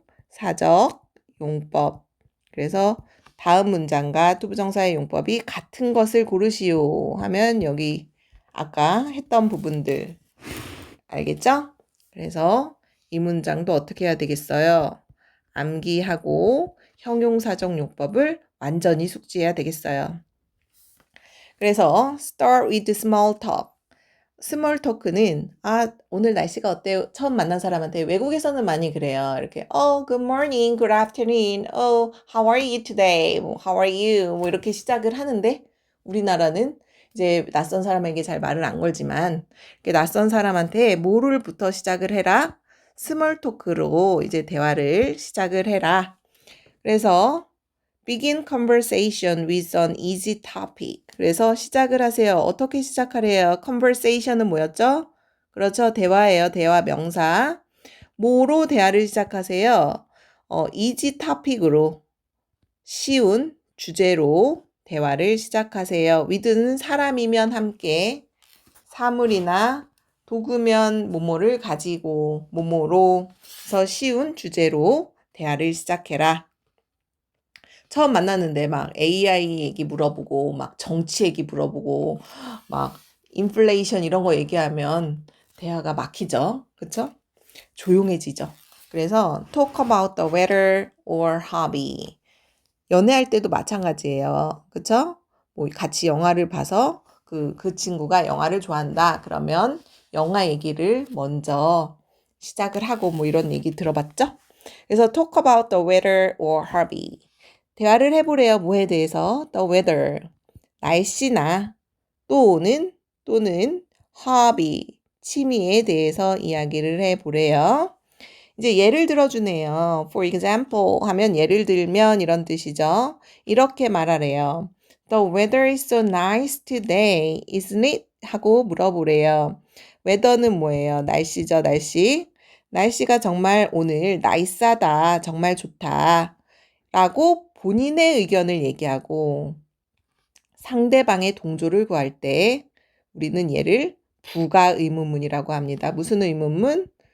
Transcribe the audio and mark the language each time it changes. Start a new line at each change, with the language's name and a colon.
Korean: 형용사적 용법. 그래서 다음 문장과 투부정사의 용법이 같은 것을 고르시오 하면 여기 아까 했던 부분들 알겠죠? 그래서 이 문장도 어떻게 해야 되겠어요? 암기하고 형용사적 용법을 완전히 숙지해야 되겠어요. 그래서
English: start with small talk. 스몰 토크는 오늘 날씨가 어때요? 처음 만난 사람한테 외국에서는 많이 그래요.
Korean: 이렇게
English: good morning, good afternoon, how are you today? how are you?
Korean: 이렇게 시작을 하는데 우리나라는 이제 낯선 사람에게 잘 말을 안 걸지만 낯선 사람한테 뭐를부터 시작을 해라? 스몰 토크로 이제 대화를 시작을 해라. 그래서
English: begin conversation with an easy topic.
Korean: 그래서 시작을 하세요. 어떻게 시작하래요? conversation은 뭐였죠? 그렇죠. 대화예요. 대화 명사. 뭐로 대화를 시작하세요?
English: easy topic
Korean: 으로 쉬운 주제로 대화를 시작하세요. with는 사람이면 함께, 사물이나 도구면 뭐뭐를 가지고 뭐뭐로 해서 쉬운 주제로 대화를 시작해라. 처음 만났는데 막 AI 얘기 물어보고 막 정치 얘기 물어보고 막 인플레이션 이런 거 얘기하면 대화가 막히죠. 그쵸? 조용해지죠. 그래서
English: talk about the weather or hobby.
Korean: 연애할 때도 마찬가지예요. 그쵸? 뭐 같이 영화를 봐서 그 친구가 영화를 좋아한다. 그러면 영화 얘기를 먼저 시작을 하고 뭐 이런 얘기 들어봤죠? 그래서
English: talk about the weather or hobby.
Korean: 대화를 해보래요. 뭐에 대해서?
English: The weather.
Korean: 날씨나 또는 hobby. 취미에 대해서 이야기를 해보래요. 이제 예를 들어주네요.
English: For example
Korean: 하면 예를 들면 이런 뜻이죠. 이렇게 말하래요.
English: The weather is so nice today, isn't it?
Korean: 하고 물어보래요. weather는 뭐예요? 날씨죠, 날씨. 날씨가 정말 오늘 나이스하다, 정말 좋다. 라고 본인의 의견을 얘기하고 상대방의 동조를 구할 때 우리는 얘를 부가 의문문이라고 합니다. 무슨 의문문?